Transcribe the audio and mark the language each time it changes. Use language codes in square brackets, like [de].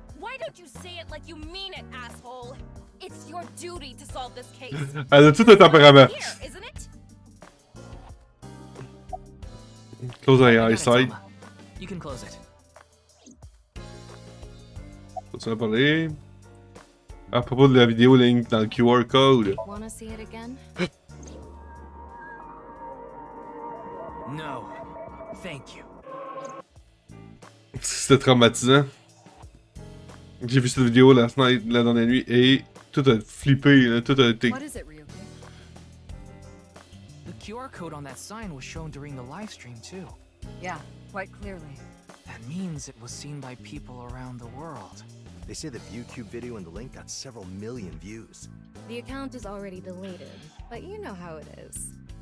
[en] Why don't you say it like you mean it, asshole? It's your duty to solve this case. [fr] Elle a tout un tempérament. [en] Here, isn't it? Close I eye got it, eyesight. Selma. You can close it. [fr] Tu vas parler? À propos de la vidéo link dans le QR code. [en] Wanna see it again? No, thank you. [fr] C'était traumatisant. J'ai vu cette vidéo la dernière nuit et tout a flippé, là, tout a été... [en] What is it, Ryuki? The QR code on that sign was shown during the live stream too. Yeah, quite clearly. That means it was seen by people around the world. They say the ViewCube video and the link got several million views. The account is already deleted, but you know how it is.